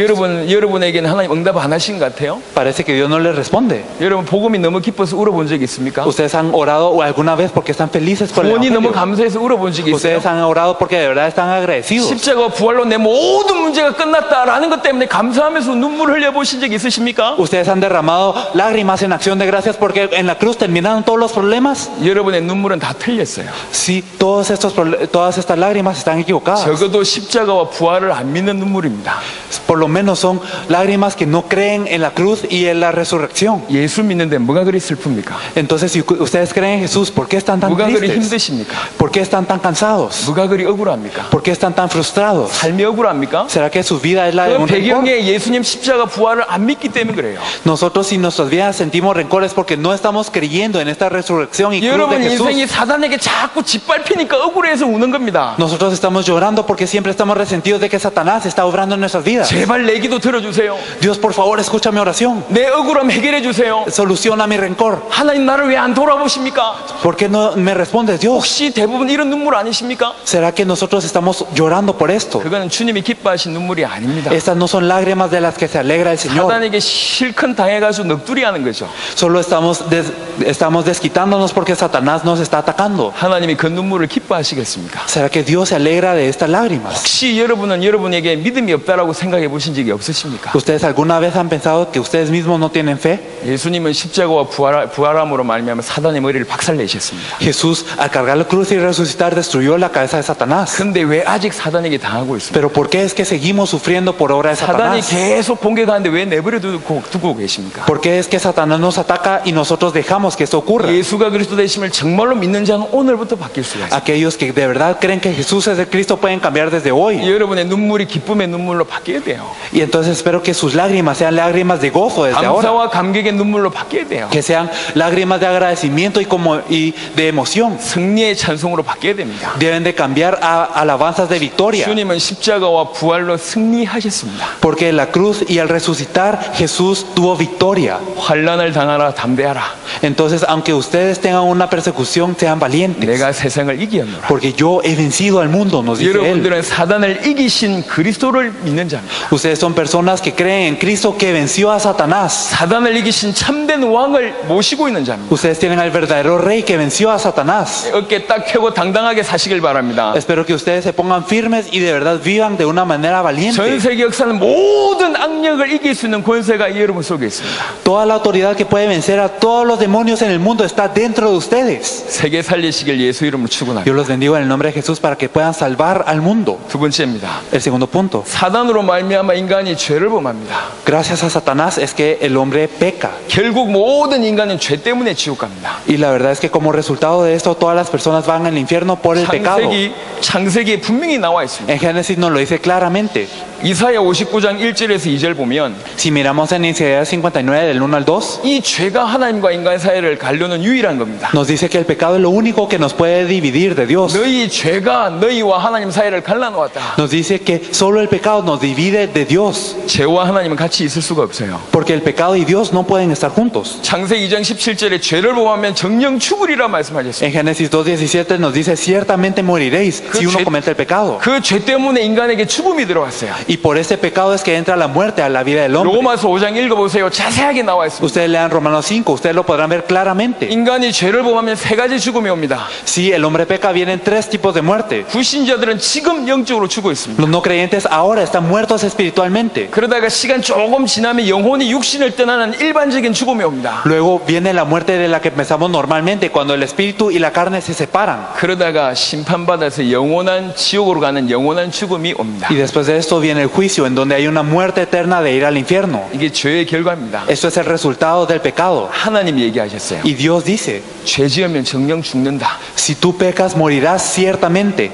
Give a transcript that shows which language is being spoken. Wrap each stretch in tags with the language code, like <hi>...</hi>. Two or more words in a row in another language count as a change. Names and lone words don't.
<ko>여러분에게는 하나님 응답 안 하신 것 같아요?</ko> <es>Parece que Dios no les responde.</es> <ko>여러분 복음이 너무 기뻐서 울어본 적 있습니까?</ko> <es>¿Ustedes han orado alguna vez porque están felices por el</es> <ko>구원이 너무</ko> <es>Evangelio?</es> <ko>감사해서 울어본 적이 있어요?</ko> <es>¿Ustedes han orado porque de verdad están agradecidos?</es> <ko>십자가 부활로 내 모든 문제가 끝났다라는 것 때문에 감사하면서 눈물 흘려보신 적 있으십니까?</ko> <es>¿Ustedes han derramado lágrimas en acción de gracias porque en la cruz terminaron todos los problemas?</es> <ko>여러분의 눈물은 다 틀렸어요.</ko> <es>Sí, todas estas lágrimas están equivocadas.</es> <ko>적어도 십자가와 부활을 안 믿는 눈물입니다.</ko> <es>Por lo menos son lágrimas que no creen en la cruz y en la resurrección.</es> <ko>예수 믿는데 뭐가 그리 슬픕니까?</ko> <es>Entonces, si ustedes creen en Jesús, ¿por qué están tan</es> <ko>뭐가 그리</ko> <es>tristes?</es> <ko>힘드십니까?</ko> <es>¿Por qué están tan cansados?</es> <ko>뭐가 그리 억울합니까?</ko> <es>¿Por qué están tan frustrados?</es> <ko>삶이 억울합니까?</ko> <es>¿Será que su vida es la de</es> <ko>그</ko> <es>un rencor?</es> <ko>배경에 예수님 십자가 부활을 안 믿기 때문에 그래요.</ko> <es>Nosotros si nuestras vidas sentimos rencores porque no estamos creyendo en esta resurrección y cruz de</es> <ko>여러분</ko> <es>Jesús.</es> <ko>인생이 사단에게 자꾸 짓밟히니까 억울해서 우는 겁니다.</ko> <es>Nosotros estamos llorando porque siempre estamos resentidos de que Satanás está obrando en nuestras vidas.</es> <ko>제발 내 기도 들어주세요.</ko> <es>Dios, por favor, escucha mi oración.</es> <ko>내 억울함 해결해 주세요.</ko> <es>Soluciona mi rencor.</es> <ko>하나님 나를 왜 안 돌아보십니까?</ko> <es>¿Por qué no me respondes, Dios?</es> <ko>혹시 대부분 이런 눈물 아니십니까?</ko> <es>¿Será que nosotros estamos llorando por esto?</es> <ko>그거는 주님이 기뻐하신 눈물이 아닙니다.</ko> <es>Estas no son lágrimas de las que se alegra el Señor.</es> <ko>사단에게 실컷 당해가지고 넋두리 하는 거죠.</ko> <es>Solo estamos desquitándonos porque Satanás nos está atacando.</es> <ko>하나님이 그 눈물을 기뻐하시겠습니까?</ko> <es>¿Será que Dios se alegra de estas lágrimas?</es> <ko>혹시 여러분은 여러분에게 믿음이 없다라고 생각해 보신 적이 없으십니까?</ko> <es>¿Ustedes alguna vez han pensado que ustedes mismos no tienen fe?</es> <ko>예수님은 십자가와 부활함으로 말미암아 사단의 머리를 박살내셨습니다.</ko> <es>Jesús, al cargar la cruz y resucitar, destruyó la cabeza de Satanás.</es> <ko>근데 왜 아직 사단에게 당하고 있습니까?</ko> <es>Pero ¿por qué es que seguimos sufriendo por obra de</es> <ko>사단이</ko> <es>Satanás?</es> <ko>계속 공격하는데 왜 내버려 두고 계십니까?</ko> <es>¿Por qué es que Satanás nos ataca y nosotros dejamos que esto ocurra?</es> <ko>예수가 그리스도 되심을 정말로 믿는 자는 오늘부터 바뀔 수가 있어요.</ko> <es>Aquellos que de verdad creen que Jesús es el Cristo pueden cambiar desde hoy.</es> <ko>여러분의 눈물이 기쁨의 눈물로 바뀌어야 돼요.</ko> <es>Y entonces espero que sus lágrimas sean lágrimas de gozo desde ahora.</es> <ko>감사와 감격의 눈물로 바뀌어야 돼요.</ko> <es>Que sean lágrimas de agradecimiento y de emoción.</es> <ko>승리의 찬송으로 바뀌어야 됩니다.</ko> <es>Deben de cambiar a alabanzas de victoria.</es> <ko>주님은 십자가와 부활로 승리하셨습니다.</ko> <es>Porque en la cruz y al resucitar Jesús tuvo victoria.</es> <ko>환난을 당하라 담대하라.</ko> <es>Entonces, aunque ustedes tengan una persecución, sean valientes.</es> <ko>내가 세상을 이기었노라.</ko> <es>Porque yo he vencido al mundo, nos dice él.</es> <ko>여러분들은 사단을 이기신 그리스도를 믿는 자입니다.</ko> <es>Ustedes son personas que creen en Cristo que venció a Satanás.</es> <ko>사단을 이기신 참된 왕을 모시고 있는 자입니다.</ko> <es>Ustedes tienen al verdadero rey que venció a Satanás.</es> <ko>어깨 딱 펴고 당당하게 사시길 바랍니다.</ko> <es>Espero que ustedes se pongan firmes y de verdad vivan de una manera</es> <ko>전</ko> <es>valiente.</es> <ko>세계 역사는 모든 악력을 이길 수 있는 권세가 이 여러분 속에 있습니다.</ko> <es>Toda la autoridad que puede vencer a todos los demonios en el mundo está dentro de ustedes.</es> <ko>세계 살리시길 예수 이름으로 축원합니다.</ko> <es>Yo los bendigo en el nombre de Jesús para que puedan salvar al mundo.</es> <ko>두 번째입니다.</ko> <es>El segundo punto.</es> <ko>사단으로 말미암아 인간이 죄를 범합니다.</ko> <es>Gracias a Satanás es que el hombre peca.</es> <ko>결국 모든 인간은 죄 때문에 지옥 갑니다.</ko> <es>Y la verdad es que como resultado de esto, todas las personas van al infierno por el pecado.</es> <ko>창세기에 분명히 나와 있습니다.</ko> <es>En Génesis nos lo dice claramente.</es> <ko>이사야 59장 1절에서 2절 보면</ko> <es>Si miramos en Isaías 59 del 1 al 2,</es> <ko>이 죄가 하나님과 인간의 사이를 가르는 유일한 겁니다.</ko> <es>nos dice que el pecado es lo único que nos puede dividir de Dios.</es> <ko>너희 죄가 너희와 하나님 사이를 갈라놓았다.</ko> <es>Nos dice que solo el pecado nos divide de Dios,</es> <ko>죄와 하나님은 같이 있을 수가 없어요.</ko> <es>porque el pecado y Dios no pueden estar juntos.</es> <ko>창세기 2장 17절에 죄를 범하면 정령 죽으리라 말씀하셨습니다.</ko> <es>En Génesis 2:17 nos dice, ciertamente moriréis si uno comete el pecado.</es> <ko>그 죄 때문에 인간에게 죽음이 들어왔어요.</ko> <es>Y por este pecado es que entra la muerte a la vida del hombre.</es> <ko>로마서 5장 읽어보세요. 자세하게 나와 있습니다.</ko> <es>Ustedes lean Romanos 5, ustedes lo podrán ver claramente.</es> <ko>인간이 죄를 범하면 세 가지 죽음이 옵니다.</ko> <es>Si el hombre peca, vienen tres tipos de muerte.</es> <ko>불신자들은 지금 영적으로 죽어 있습니다.</ko> <es>Los no creyentes ahora están muertos espiritualmente.</es> <ko>그러다가 시간 조금 지나면 영혼이 육신을 떠나는 일반적인 죽음이 옵니다.</ko> <es>Luego viene la muerte de la que pensamos normalmente, cuando el espíritu y la carne se separan.</es> <ko>그러다가 심판받아서 영원한 지옥으로 가는 영원한 죽음이 옵니다.</ko> <es>Y después de esto viene el juicio, en donde hay una muerte eterna de ir al infierno.</es> <ko>이게 죄의 결과입니다.</ko> <es>Esto es el resultado del pecado.</es> <ko>하나님 얘기하셨어요.</ko> <es>Y Dios dice,</es> <ko>죄 지으면 정령 죽는다.</ko> <es>si tú pecas, morirás ciertamente.</es>